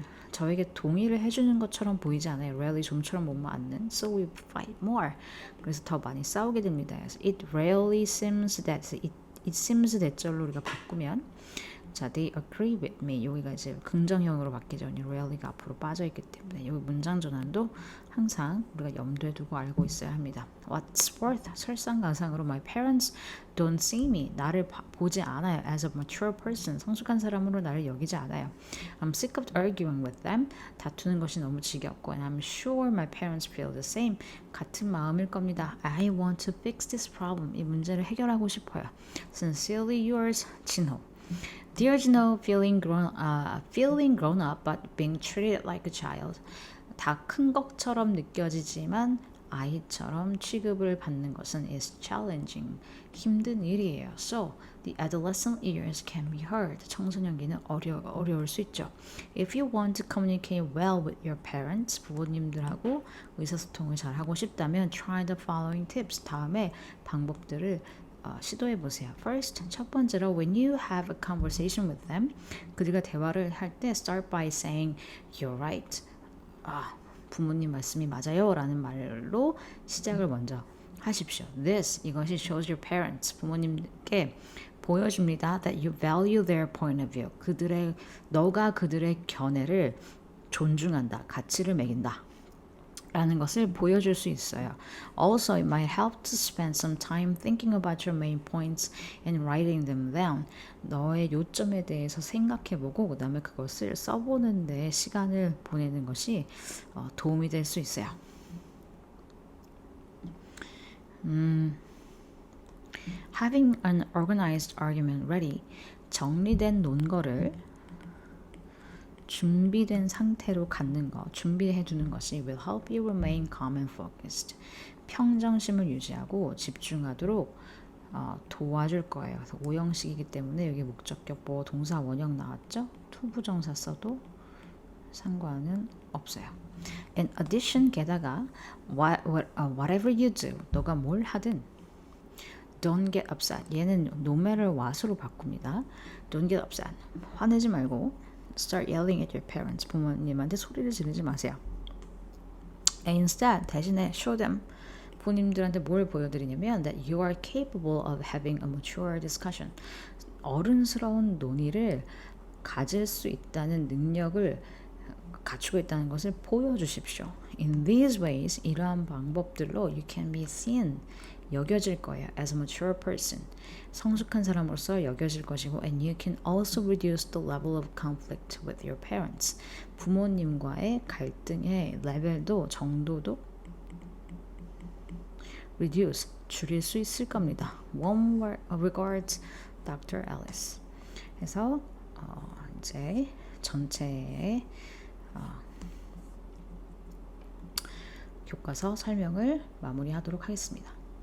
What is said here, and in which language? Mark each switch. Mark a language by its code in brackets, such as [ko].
[ko] 저에게 동의를 해주는 것처럼 보이지 않아요. Rarely 좀처럼 못 맞는. [en] So we fight more. [ko] 그래서 더 많이 싸우게 됩니다. [en] It rarely seems that. It seems that절로 [ko] 우리가 바꾸면 자, [en] they agree with me. [ko] 여기가 이제 긍정형으로 바뀌죠. rarely가 앞으로 빠져있기 때문에 여기 문장 전환도 항상 우리가 염두에 두고 알고 있어야 합니다. [en] What's worth? [ko] 설상가상으로 [en] my parents don't see me. [ko] 나를 보지 않아요. [en] As a mature person. [ko] 성숙한 사람으로 나를 여기지 않아요. [en] I'm sick of arguing with them. [ko] 다투는 것이 너무 지겹고 [en] and I'm sure my parents feel the same. [ko] 같은 마음일 겁니다. [en] I want to fix this problem. [ko] 이 문제를 해결하고 싶어요. [en] Sincerely yours, 진호. Dear Gino, feeling grown up but being treated like a child. [ko] 다 큰 것처럼 느껴지지만 아이처럼 취급을 받는 것은 [en] is challenging. [ko] 힘든 일이에요. [en] So, the adolescent years can be hard. [ko] 청소년기는 어려울 수 있죠. [en] If you want to communicate well with your parents, [ko] 부모님들하고 의사소통을 잘 하고 싶다면 [en] try the following tips. [ko] 다음에 방법들을 시도해 보세요. [en] First, [ko] 첫 번째로 [en] when you have a conversation with them, [ko] 그들과 대화를 할 때 [en] start by saying you're right. [ko] 부모님 말씀이 맞아요 라는 말로 시작을 먼저 하십시오. [en] This, [ko] 이것이 [en] shows your parents, [ko] 부모님께 보여줍니다. [en] That you value their point of view. [ko] 너가 그들의 견해를 존중한다. 가치를 매긴다. 라는 것을 보여줄 수 있어요. [en] Also, it might help to spend some time thinking about your main points and writing them down. [ko] 너의 요점에 대해서 생각해보고 그 다음에 그것을 써보는 데 시간을 보내는 것이 도움이 될 수 있어요. [en] Having an organized argument ready. [ko] 정리된 논거를 준비된 상태로 갖는 것, 준비해 두는 것이 [en] will help you remain calm and focused. [ko] 평정심을 유지하고 집중하도록 도와줄 거예요. 그래서 오형식이기 때문에 여기 목적격 보호 동사 원형 나왔죠? 투부정사 써도 상관은 없어요. [en] In addition, [ko] 게다가 [en] whatever you do, [ko] 너가 뭘 하든 [en] don't get upset. [ko] 얘는 [en] no matter what [ko] 으로 바꿉니다. [en] Don't get upset. [ko] 화내지 말고 [en] start yelling at your parents. [ko] 부모님한테 소리를 지르지 마세요. [en] Instead, [ko] 대신에 [en] show them. [ko] 부모님들한테 뭘 보여드리냐면 [en] that you are capable of having a mature discussion. [ko] 어른스러운 논의를 가질 수 있다는 능력을 갖추고 있다는 것을 보여주십시오. [en] In these ways, [ko] 이러한 방법들로 [en] you can be seen. [ko] 여겨질 거예요. [en] As a mature person. [ko] 성숙한 사람으로서 여겨질 것이고 [en] and you can also reduce the level of conflict with your parents. [ko] 부모님과의 갈등의 레벨도 정도도 [en] reduce, [ko] 줄일 수 있을 겁니다. [en] Warm regards, Dr. Ellis. [ko] 그래서 이제 전체의 교과서 설명을 마무리하도록 하겠습니다.